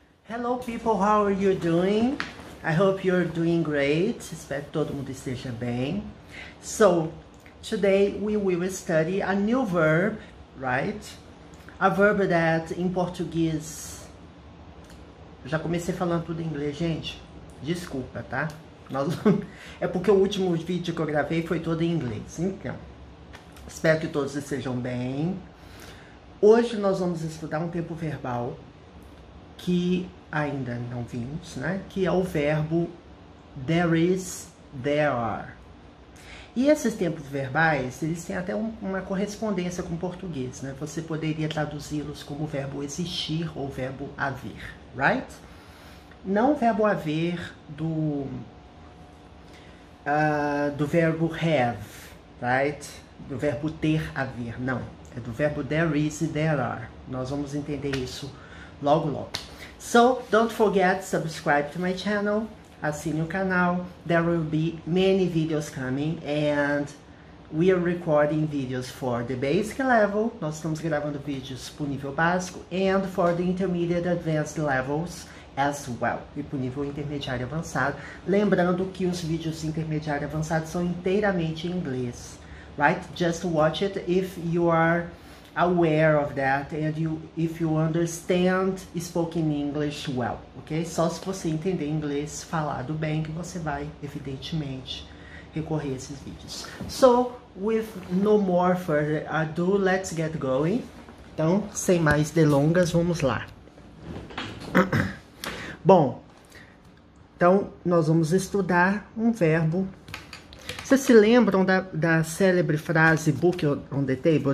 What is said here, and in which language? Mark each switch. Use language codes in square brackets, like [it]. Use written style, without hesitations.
[en] Hello people, how are you doing? I hope you're doing great. [pt] Espero que todo mundo esteja bem. [en] So, today we will study a new verb, right? A verb that [pt] em português... Já comecei falando tudo em inglês, gente. Desculpa, tá? É porque o último vídeo que eu gravei foi todo em inglês. Então, espero que todos estejam bem. Hoje nós vamos estudar um tempo verbal que ainda não vimos, né? Que é o verbo there is, there are. E esses tempos verbais, eles têm até uma correspondência com o português, né? Você poderia traduzi-los como verbo existir ou verbo haver, right? Não o verbo haver do verbo have, right? Do verbo ter, haver, não. É do verbo there is e there are. Nós vamos entender isso logo, logo. [en] So, don't forget to subscribe to my channel, [pt] assine o canal. [en] There will be many videos coming and we are recording videos for the basic level. [pt] Nós estamos gravando vídeos para o nível básico [en] and for the intermediate advanced levels as well. [pt] E para o nível intermediário avançado. Lembrando que os vídeos intermediário avançado são inteiramente em inglês, right? [en] Just watch it if you are aware of that and if you understand spoken English well, ok? [pt] Só se você entender inglês falado bem que você vai, evidentemente, recorrer a esses vídeos. [en] So, with no more further ado, let's get going. [pt] Então, sem mais delongas, vamos lá. Bom, então nós vamos estudar um verbo. Vocês se lembram da célebre frase [en] book on the table?